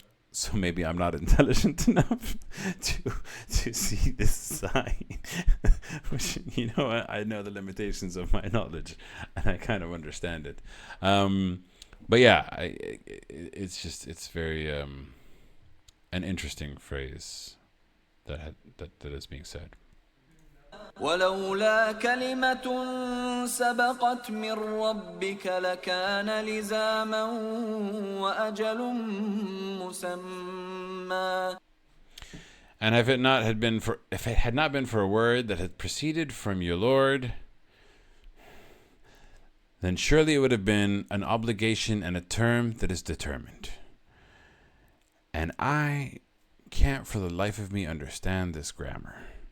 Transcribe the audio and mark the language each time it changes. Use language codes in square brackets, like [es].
[en] So maybe I'm not intelligent enough to see this sign. Which, I know the limitations of my knowledge, and I kind of understand it. But yeah, it's very an interesting phrase that is being said. [ar] ولولا كلمة سبقت من ربك لكان لزاما وأجل مسمى. [en] And if it had not been for a word that had proceeded from your Lord, then surely it would have been an obligation and a term that is determined. And I can't for the life of me understand this grammar.